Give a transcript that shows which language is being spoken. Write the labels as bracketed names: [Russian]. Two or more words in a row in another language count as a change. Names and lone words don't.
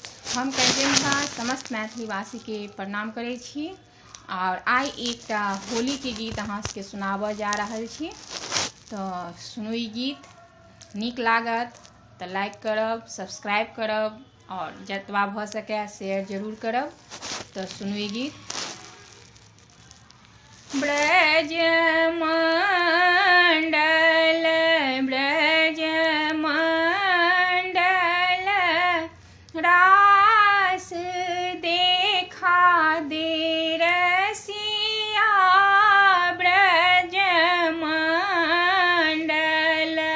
[Maithili] हम कंचनझा समस्त मैथिलीवासी के प्रणाम करै छी और आइ एकटा होली के गीत अहाँ सबके सुनाबऽ जा रहल छी। तऽ सुनू ई गीत, नीक लागत तऽ लाइक करब, सब्सक्राइब करब और जतबा भऽ सकै शेयर जरूर करब। तऽ सुनू ई गीत। [Braj] ब्रज मंडल ब्रज मंडल रास देखा दे रसिया, ब्रज मंडल